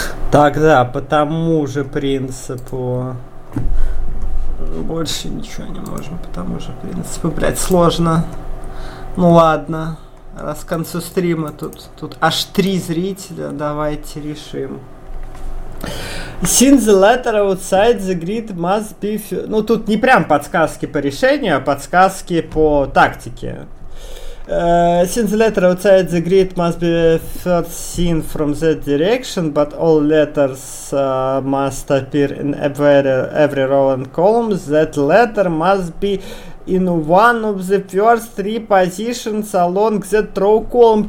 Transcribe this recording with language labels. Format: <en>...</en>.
<ru>Тогда по тому же принципу. Больше ничего не можем, потому что, в принципе, блядь, сложно. Ну ладно, раз к концу стрима тут аж 3 зрителя, давайте решим.</ru> <en>Since the letter outside the grid must be...</en> <ru>Ну тут не прям подсказки по решению, а подсказки по тактике.</ru> <en>Since the letter outside the grid must be first seen from that direction, but all letters must appear in every row and column, that letter must be in one of the first three positions along that row column.</en>